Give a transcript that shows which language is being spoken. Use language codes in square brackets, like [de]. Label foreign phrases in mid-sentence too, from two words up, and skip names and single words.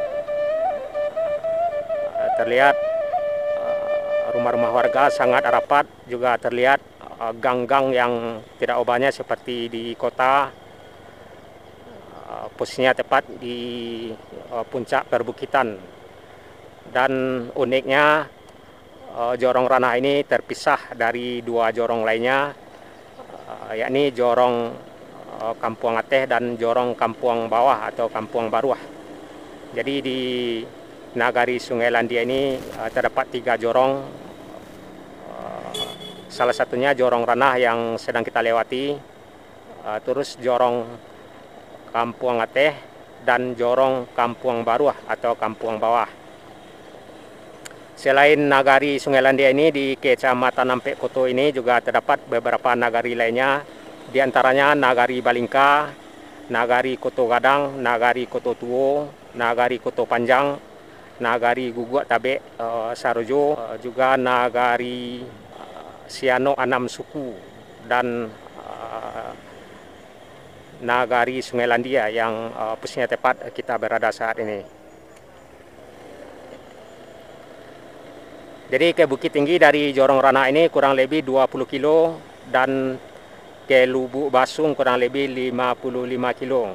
[id] Terlihat rumah-rumah warga sangat rapat, juga terlihat gang-gang yang tidak banyak seperti di kota. Posisinya tepat di puncak perbukitan, dan uniknya Jorong Ranah ini terpisah dari dua jorong lainnya, yakni Jorong Kampung Ateh dan Jorong Kampung Bawah atau Kampung Baruah. Jadi di Nagari Sungai Landia ini terdapat 3 jorong. Salah satunya Jorong Ranah yang sedang kita lewati, terus Jorong Kampung Ateh dan Jorong Kampung Baruah atau Kampung Bawah. Selain Nagari Sungai Landia ini, di Kecamatan Nampe Koto ini juga terdapat beberapa nagari lainnya Di antaranya Nagari Balingka, Nagari Koto Gadang, Nagari Koto Tuo, Nagari Koto Panjang, Nagari Guguak Tabe Sarojo, juga Nagari Siano Anam Suku, dan Nagari Sungai Landia yang posisinya tepat kita berada saat ini. Jadi ke Bukit Tinggi dari Jorong Ranah ini kurang lebih 20 kilo dan ke Lubuk Basung kurang lebih 55 kilo.